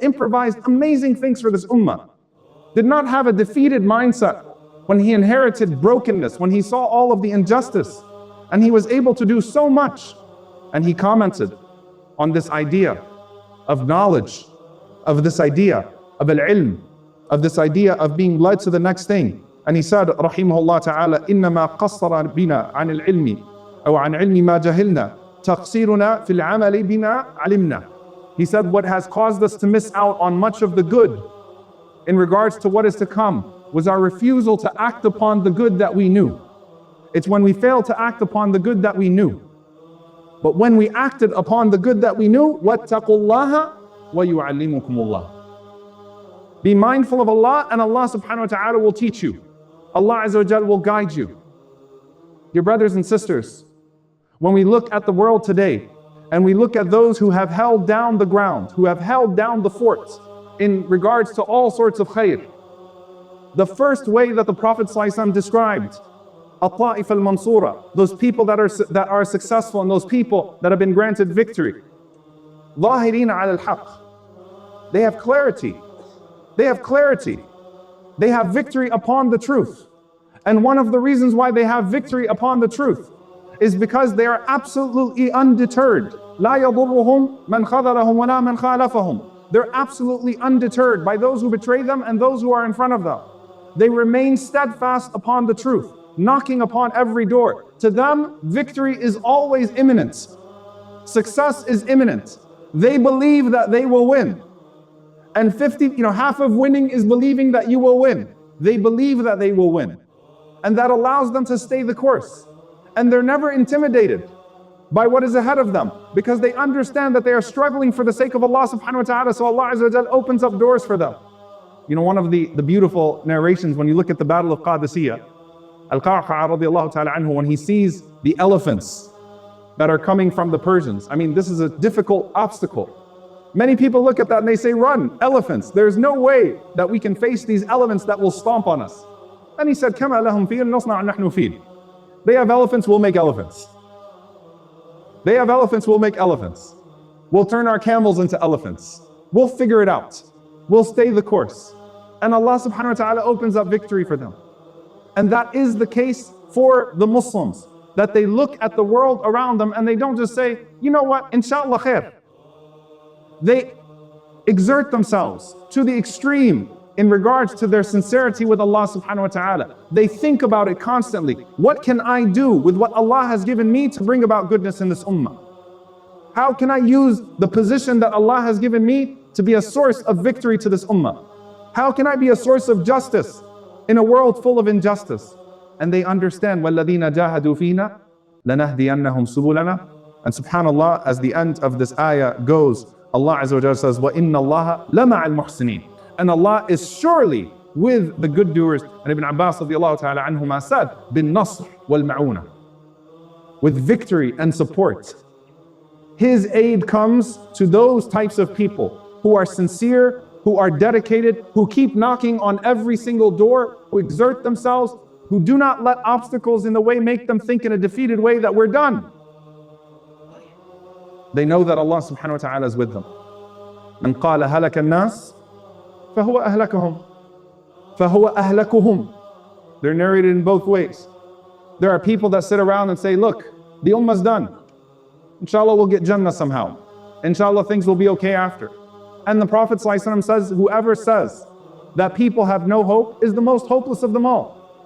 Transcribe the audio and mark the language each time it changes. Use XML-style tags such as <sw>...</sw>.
<en>Improvised amazing things for this ummah. Did not have a defeated mindset when he inherited brokenness, when he saw all of the injustice, and he was able to do so much. And he commented on this idea of knowledge, of this idea of al-ilm, of this idea of being led to the next thing. And he said, rahimahullah ta'ala,</en> <ar>إِنَّمَا قَصَّرَ بِنَا عَنِ الْعِلْمِ أو عن علم ما جهلنا تقصيرنا في العمل بما علمنا.</ar> <en>He said, what has caused us to miss out on much of the good in regards to what is to come was our refusal to act upon the good that we knew. It's when we failed to act upon the good that we knew. But when we acted upon the good that we knew,</en> <ar>وَاتَّقُوا اللَّهَ وَيُعَلِّمُكُمُ اللَّهُ.</ar> <en>Be mindful of Allah, and Allah subhanahu wa ta'ala will teach you. Allah Azza wa Jal will guide you. Dear brothers and sisters, when we look at the world today, and we look at those who have held down the ground, who have held down the forts in regards to all sorts of khair, the first way that the Prophet ﷺ described At-Ta'if al-Mansura, those people that are successful and those people that have been granted victory,</en> <ar>ظاهرين على الحق.</ar> <en>They have clarity. They have clarity. They have victory upon the truth. And one of the reasons why they have victory upon the truth is because they are absolutely undeterred.</en> <ar>لا يضرهم من خذلهم ولا من خالفهم.</ar> <en>They're absolutely undeterred by those who betray them and those who are in front of them. They remain steadfast upon the truth, knocking upon every door. To them, victory is always imminent. Success is imminent. They believe that they will win. And half of winning is believing that you will win. They believe that they will win. And that allows them to stay the course. And they're never intimidated by what is ahead of them, because they understand that they are struggling for the sake of Allah subhanahu wa ta'ala. So Allah Azza wa Jal opens up doors for them. One of the beautiful narrations, when you look at the Battle of Qadisiyah, Al-Qa'qa' radiallahu ta'ala anhu, when he sees the elephants that are coming from the Persians. This is a difficult obstacle. Many people look at that and they say, run, elephants. There's no way that we can face these elephants that will stomp on us. And he said,</en> <ar>كَمَا لَهُمْ فِيلٌ نَصْنَعُ نَحْنُ فِيلٌ.</ar> <en>They have elephants, we'll make elephants. They have elephants, we'll make elephants. We'll turn our camels into elephants. We'll figure it out. We'll stay the course. And Allah subhanahu wa ta'ala opens up victory for them. And that is the case for the Muslims. That they look at the world around them and they don't just say, you know what, inshallah khair. They exert themselves to the extreme in regards to their sincerity with Allah subhanahu wa ta'ala. They think about it constantly. What can I do with what Allah has given me to bring about goodness in this ummah? How can I use the position that Allah has given me to be a source of victory to this ummah? How can I be a source of justice in a world full of injustice? And they understand,</en> <ar>وَالَّذِينَ جَاهَدُوا فِينَا لَنَهْدِيَنَّهُمْ سُبُلَنَا.</ar> <en>And subhanAllah, as the end of this ayah goes, Allah Azza wa Jalla says,</en> <ar>وَإِنَّ اللَّهَ لَمَعَ الْمُحْسِنِينَ.</ar> <en>And Allah is surely with the good doers. And Ibn Abbas radiallahu ta'ala anhuma said,</en> <ar>بِالنَّصْرِ وَالْمَعُونَةِ.</ar> <en>With victory and support. His aid comes to those types of people who are sincere, who are dedicated, who keep knocking on every single door, who exert themselves, who do not let obstacles in the way make them think in a defeated way that we're done. They know that Allah subhanahu wa ta'ala is with them.</en> <ar>من قال هلك الناس فهو أهلكهم فهو أهلكهم.</ar> <en>They're narrated in both ways. There are people that sit around and say, look, the ummah's done. Inshallah we'll get Jannah somehow. Inshallah things will be okay after. And the Prophet ﷺ says, whoever says that people have no hope is the most hopeless of them all.</en>